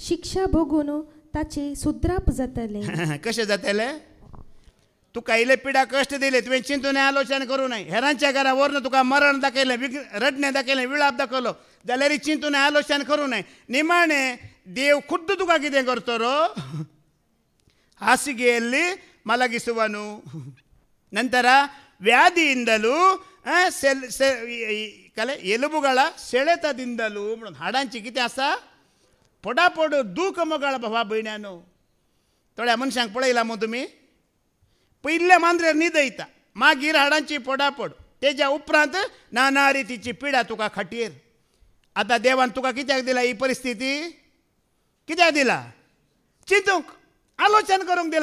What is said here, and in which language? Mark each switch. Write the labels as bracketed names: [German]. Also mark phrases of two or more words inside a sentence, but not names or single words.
[Konkani] शिक्षा भोगून ताचे सुद्राप जातले. कशें जातले? तुका इले पिडा कश्ट दिले तुवें चिंतून आलोचना करूं नये हेरांच्या घरा वरनं तुका मरण दाखयलें रडणें दाखयलें विळाप दाखयलो जाल्यार चिंतून आलोचना करूं नये निमाणें देव खुद्द तुका कितें करतो रो [Kannada] ಹಾಸಿಗೆ ಮಲಗಿಸುವನು ನಂತರ ವ್ಯಾಧಿಯಿಂದಲೂ ಎಲುಬುಗಳ ಸೆಳೆತದಿಂದಲೂ [Konkani] हाडांची कितें आसा पडापड दूख मोगाळ भावा भयण्यानो थोड्या मनशांक पळयला मग तुमी पयल्या मांद्रेर न्हिदयता मागीर हाडांची पडापड तेज्या उपरांत नाना रितीची पिडा तुका खाटीर आतां देवान तुका कित्याक दिला ही परिस्थिती कित्याक दिला चिंतूंक आलोचना करूंक दिला